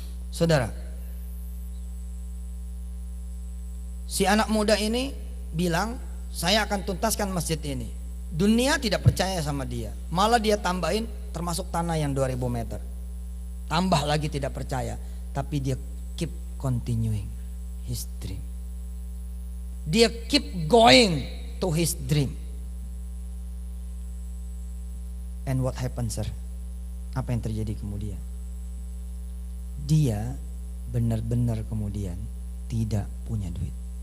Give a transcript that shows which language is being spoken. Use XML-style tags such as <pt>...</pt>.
<id>Saudara, si anak muda ini bilang, saya akan tuntaskan masjid ini. Dunia tidak percaya sama dia. Malah dia tambahin termasuk tanah yang 2000 meter. Tambah lagi tidak percaya. Tapi dia</id> <en>keep continuing his dream.</en> <id>Dia</id> <en>keep going to his dream. And what happened, sir?</en> <id>Apa yang terjadi kemudian? Dia benar-benar kemudian tidak punya duit.</id>